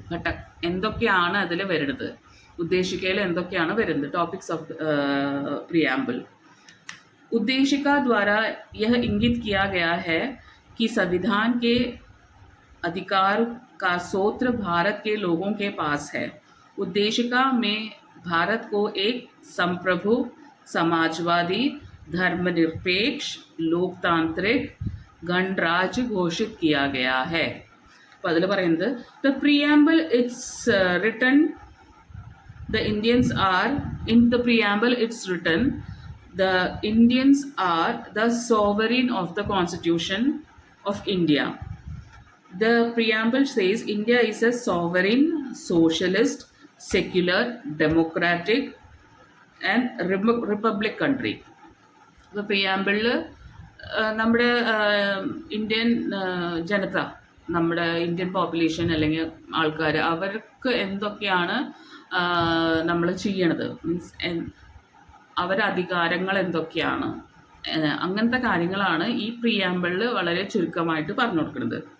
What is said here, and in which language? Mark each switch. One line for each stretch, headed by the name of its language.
Malayalam: ഘട്ടക് എന്തൊക്കെയാണ് അതിൽ വരുന്നത്, ഉദ്ദേശിക്കയിൽ എന്തൊക്കെയാണ് വരുന്നത്, ടോപ്പിക്സ് ഓഫ് प्रियम्बल.
Hindi: उद्देशिका द्वारा यह इंगित किया गया है कि संविधान के अधिकार का सूत्र भारत के लोगों के पास है. उद्देशिका में भारत को एक संप्रभु, समाजवादी, धर्मनिरपेक्ष, लोकतांत्रिक गणराज्य घोषित किया गया है.
Malayalam: അപ്പോൾ അതിൽ പറയുന്നത്
English: the preamble it's written, the Indians are in the preamble it's written the Indians are the sovereign of the Constitution of India. The preamble says India is a sovereign, socialist, secular, democratic and republic country.
Malayalam: The preamble നമ്മുടെ Indian ജനത, നമ്മുടെ Indian population അല്ലെങ്കിൽ ആൾക്കാർ, അവർക്ക് എന്തൊക്കെയാണ് നമ്മൾ ചെയ്യണത്, means അവരുടെ അധികാരങ്ങൾ എന്തൊക്കെയാണ്, അങ്ങനത്തെ കാര്യങ്ങളാണ് ഈ പ്രിയാമ്പിളിൽ വളരെ ചുരുക്കമായിട്ട് പറഞ്ഞു കൊടുക്കുന്നത്.